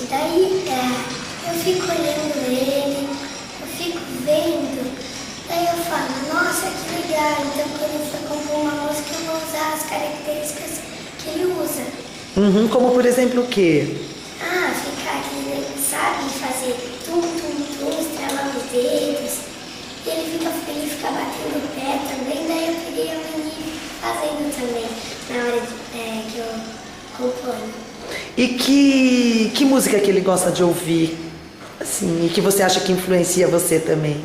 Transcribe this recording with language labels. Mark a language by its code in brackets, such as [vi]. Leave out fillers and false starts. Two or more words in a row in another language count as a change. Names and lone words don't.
[pt] Daí eu fico olhando ele, eu fico vendo. Daí eu falo, nossa, que legal. Então quando eu for compor uma música, eu vou usar as características que ele usa. Uhum, como por exemplo o quê? Ficar aqui, ele sabe fazer tum, tum, tum, estralar os dedos. E ele fica batendo o pé também. Daí eu peguei a mania fazendo também, na hora que eu componho. E que música que ele gosta de ouvir? Assim, e que você acha que influencia você também?